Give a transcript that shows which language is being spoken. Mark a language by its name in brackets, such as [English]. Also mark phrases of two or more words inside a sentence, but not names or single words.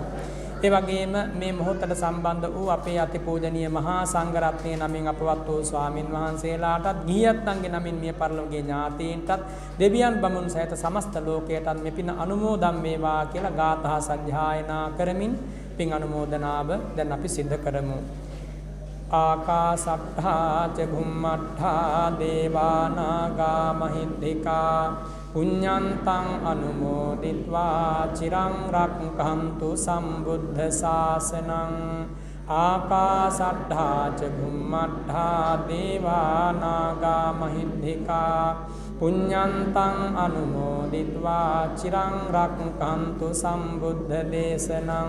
[Sinhala] ඒ වගේම මේ මොහොතට සම්බන්ධ වූ අපේ අතිපූජනීය මහා සංඝරත්නයේ නමින් අපවත් වූ ස්වාමින් වහන්සේලාටත්, ගිහියන්ගේ නමින් මිය පරලොවගේ ඥාතීන්ටත්, දෙවියන් බමුණු සහිත සමස්ත ලෝකයටත් මේ පින අනුමෝදන් වේවා කියලා ගාථා සජ්ජායනා කරමින් පින් අනුමෝදනාව දැන් අපි සිද්ධ කරමු. [Pali] ආකාසට්ඨා ච භුම්මට්ඨා දේවා නාග මහිද්దికා පුඤ්ඤන්තං අනුමෝදිත්වා චිරං රක්ඛන්තු සම්බුද්ධ ශාසනං. ආකාසට්ඨා ච භුම්මට්ඨා දේවා නාග මහිද්దికා පුඤ්ඤන්තං අනුමෝදිත්වා චිරං රක්ඛන්තු සම්බුද්ධ දේශනං.